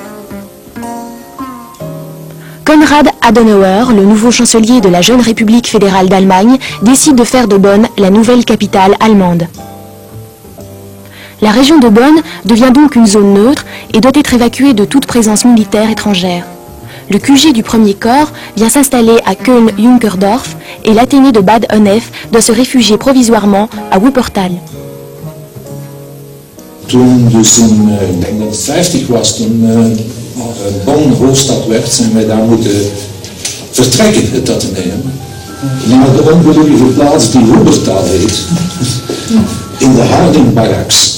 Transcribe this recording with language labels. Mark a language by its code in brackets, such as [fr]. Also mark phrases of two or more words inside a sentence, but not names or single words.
[fr] Konrad Adenauer, le nouveau chancelier de la jeune République fédérale d'Allemagne, décide de faire de Bonn la nouvelle capitale allemande. La région de Bonn devient donc une zone neutre et doit être évacuée de toute présence militaire étrangère. Le QG du premier corps vient s'installer à Köln-Junkerdorf et l'Athénée de Bad Honnef doit se réfugier provisoirement à Wuppertal. [nl] Toen dus in, ik denk dat het 50 was, toen Bonn hoofdstad werd, zijn wij daar moeten vertrekken, het Atheneum. Naar de ongelukkige plaats die Wuppertal heet, in de Harding-barracks.